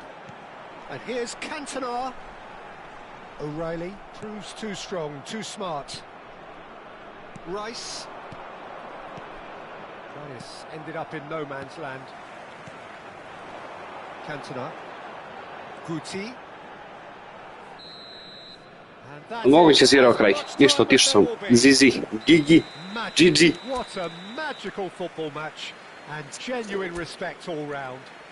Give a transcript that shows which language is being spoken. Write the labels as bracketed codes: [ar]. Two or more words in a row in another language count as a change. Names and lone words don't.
[en] And here's Cantona. O'Reilly proves too strong, too smart. Rice. Rice ended up in no man's land. Cantona. Guti. [hr] Moguće si igrao kraj, ništa, otišao sam. Zizi, Gigi, Gigi. [en] What a magical football match, and genuine respect all round.